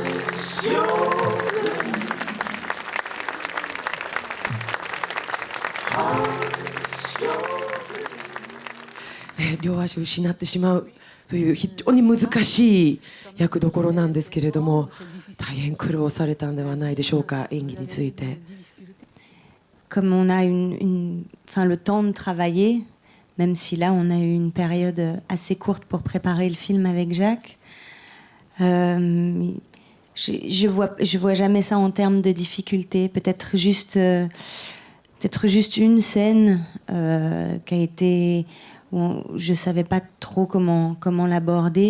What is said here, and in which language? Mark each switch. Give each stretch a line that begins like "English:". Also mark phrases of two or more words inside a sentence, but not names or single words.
Japanese: ね、両足を失ってしまうという非常に難しい役どころなんですけれども、大変苦労されたんではないでしょうか、演技について。
French: Comme on a enfin, le temps de travailler, même si là on a eu une période assez courte pour préparer le film avec Jacques, je vois jamais ça en termes de difficulté. Peut-être juste une scène qui a été où je savais pas trop comment l'aborder.